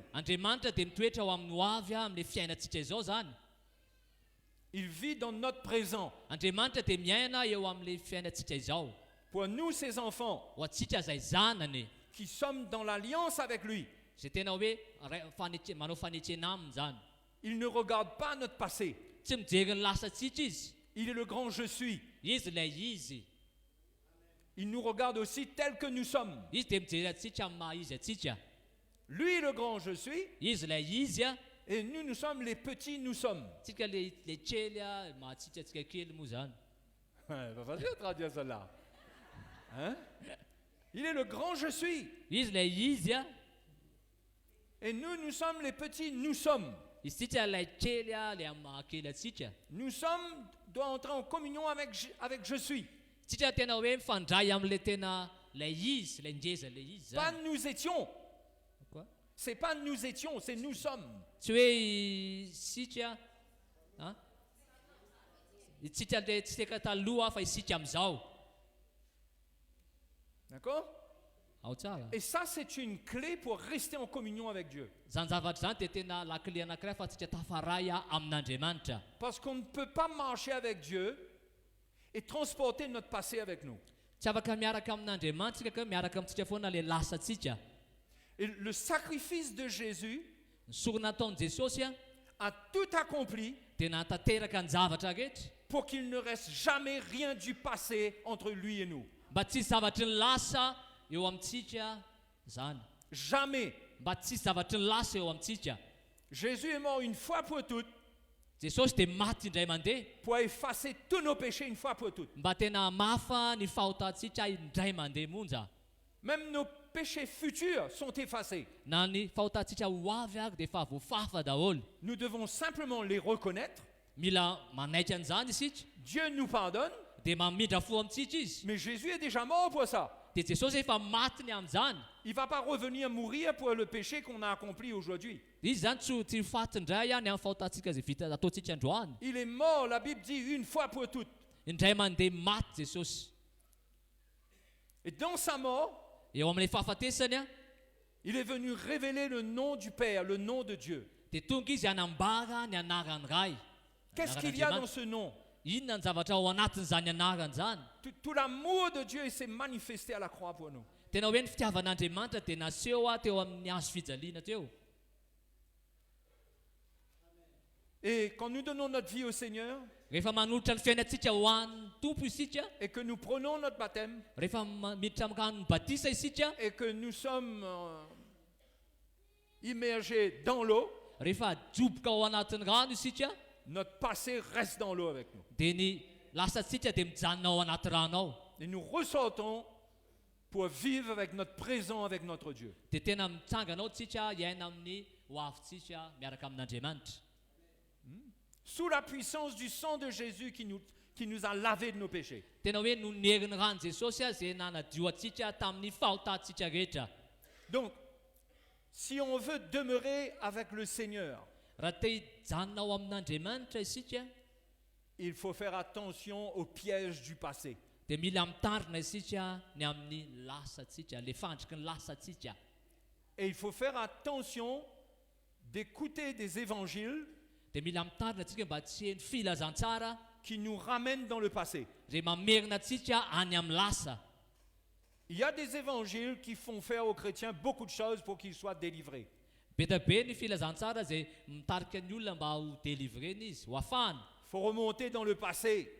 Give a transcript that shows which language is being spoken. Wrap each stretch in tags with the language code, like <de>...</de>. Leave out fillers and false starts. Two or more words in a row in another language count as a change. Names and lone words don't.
<mg>Andriamanitra dia mitoetra ao amin'ny ho avy amin'ilay fiainantsika izao zany.</mg> <fr>Il vit dans notre présent.</fr> <mg>Andriamanitra dia miaina eo amin'ilay fiainantsika izao.</mg> <fr>Pour nous, ses enfants,</fr> <mg>Ho antsika izay zanany</mg> <fr>qui sommes dans l'alliance avec lui,</fr> <mg>izay tena hoe manao fanetsena aminy zany.</mg> <fr>il ne regarde pas notre passé.</fr> <mg>Tsy mijery ny lasantsika izy.</mg> <fr>Il est le grand je suis.</fr> <mg>Izy ilay izy.</mg> <fr>il nous regarde aussi tels que nous sommes.</fr> <mg>izy dia mijery atsika amin'ny maha izy atsika.</mg> <fr>Lui, le grand je suis,</fr> <mg>Izy ilay izy a,</mg> <fr>et nous sommes les petits nous sommes.</fr> <mg>tsika le kely a, mahatsika atsika kely moa zany.</mg> <fr>Pas facile de traduire cela. Hein? Il est le grand je suis.</fr> <mg>Izy ilay izy a,</mg> <fr>Et nous sommes les petits nous sommes.</fr> <mg>izy tsika ilay kely a, ilay amin'ny maha kely atsika.</mg> <fr>Nous sommes, doit entrer en communion avec je suis.</fr> <mg>Tsika tena hoe mifandray amin'ilay tena ilay izy, ilay ngeza ilay izy</mg> <fr>Pas</fr> <mg>zany.</mg> <fr>nous étions. Quoi? C'est pas nous étions, c'est nous sommes.</fr> <mg>Tsy hoe isika a, itsika le tsy teka taloha fa isika amin'izao.</mg> <fr>D'accord?</fr> <mg>Ao tsara.</mg> <fr>Et ça, c'est une clé pour rester en communion avec Dieu.</fr> <mg>Zany zavatra zany dia tena lakile anankiray fa tsika tafaray a amin'Andriamanitra.</mg> <fr>Parce qu'on ne peut pas marcher avec Dieu et transporter notre passé avec nous.</fr> <mg>Tsy afaka miaraka amin'Andriamanitra ka miaraka amintsika foana le lasatsika.</mg> <fr>Et le sacrifice de Jésus</fr> <mg>Ny sorona nataon'i Jesosy a</mg> <fr>a tout accompli</fr> <mg>dia natateraka ny zavatra rehetra</mg> <fr>pour qu'il ne reste jamais rien du passé entre lui et nous.</fr> <mg>mba tsy misy zavatry ny lasa eo amintsika zany.</mg> <fr>Jamais.</fr> <mg>Mba tsy misy zavatry ny lasa eo amintsika.</mg> <fr>Jésus est mort une fois pour toutes</fr> <mg>Jesosy dia maty indray mandeha</mg> <fr>pour effacer tous nos péchés une fois pour toutes.</fr> <mg>mba tena mafa ny fahotantsika indray mandeha monja.</mg> <fr>Même nos péchés futurs sont effacés.</fr> <mg>Na ny fahotantsika ho avy ary dia efa voafafa daholo.</mg> <fr>Nous devons simplement les reconnaître.</fr> <mg>Mila manaiky an'izany isika</mg> <fr>Dieu nous pardonne,</fr> <mg>dia mamindra fo amintsika izy.</mg> <fr>mais Jésus est déjà mort pour ça.</fr> <mg>Dia Jesosy efa maty ny amin'izany.</mg> <fr>Il ne va pas revenir mourir pour le péché qu'on a accompli aujourd'hui.</fr> <mg>Izy zany tsy faty indray any amin'ny fahotantsika izay vita ataontsika androany.</mg> <fr>Il est mort, la Bible dit, une fois pour toutes.</fr> <mg>Indray mandeha maty Jesosy.</mg> <fr>Et dans sa mort,</fr> <mg>Eo amin'ilay fahafatesany a</mg> <fr>il est venu révéler le nom du Père, le nom de Dieu.</fr> <mg>dia tonga izy hanambara ny anarany ray.</mg> <fr>Qu'est-ce qu'il y a dans ce nom?</fr> <mg>Inona ny zavatra ao anatin'izany anarany zany?</mg> <fr>Tout l'amour de Dieu s'est manifesté à la croix pour nous.</fr> <mg>Tena hoe ny fitiavan'Andriamanitra dia naseho teo amin'ny hazo fijaliana teo.</mg> <fr>Et quand nous donnons notre vie au Seigneur</fr> <mg>Rehefa manolotra ny fiainantsika ho an'ny tompo isika,</mg> <fr>et que nous prenons notre baptême</fr> <mg>rehefa miditra amin'ny rano batisa isika,</mg> <fr>et que nous sommes immergés dans l'eau,</fr> <mg>rehefa ajoboka ao anatin'ny rano isika,</mg> <fr>notre passé reste dans l'eau avec nous.</fr> <mg>dia ny lasatsika dia mijanona ao anaty rano ao.</mg> <fr>Et nous ressortons pour vivre avec notre présent, avec notre Dieu.</fr> <mg>Dia tena mitsangana ao tsika hiaina amin'ny ho avintsika miaraka amin'Andriamanitra.</mg> <fr>Sous la puissance du sang de Jésus qui nous a lavés de nos péchés.</fr> <mg>Tena hoe no ny herin'ny rano Jesosy a izay nanadio atsika tamin'ny fahotantsika rehetra.</mg> <fr>Donc, si on veut demeurer avec le Seigneur,</fr> <mg>Raha te hijanona ao amin'Andriamanitra isika,</mg> <fr>il faut faire attention aux pièges du passé.</fr> <mg>dia mila mitarina isika ny amin'ny lasatsika, le fandriky ny lasatsika.</mg> <fr>Et il faut faire attention d'écouter des évangiles</fr> <mg>Dia mila mitarina atsika mba tsy heny filazantsara</mg> <fr>qui nous ramènent dans le passé.</fr> <mg>izay mamerina atsika any amin'ny lasa.</mg> <fr>Il y a des évangiles qui font faire aux chrétiens beaucoup de choses pour qu'ils soient délivrés.</fr> <mg>Be dia be ny filazantsara izay mitarika ny olona mba ho délivrena izy, ho afahana.</mg> <fr>Il faut remonter dans le passé</fr>